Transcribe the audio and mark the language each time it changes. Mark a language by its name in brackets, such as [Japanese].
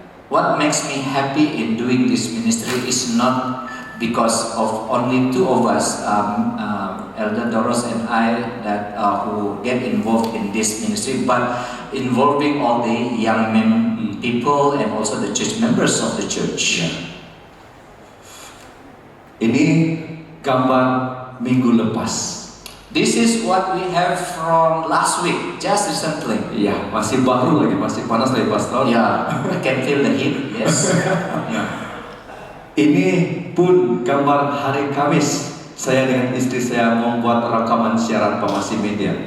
[English] What makes me happy in doing this ministry is not because of only two of us, Elder Doros and I, that who get involved in this ministry, but involving all the young people and also the church members of the church. [Malay] Ini gambar minggu lepas. [English] This is what we have from last week, just recently. [Malay] Iya, masih baru lagi, masih panas lagi Pastor. [English] Yeah, I can feel the heat. Yes. [Malay] Ini pun gambar hari Kamis. Saya dengan istri saya membuat rekaman siaran Pamasi Media.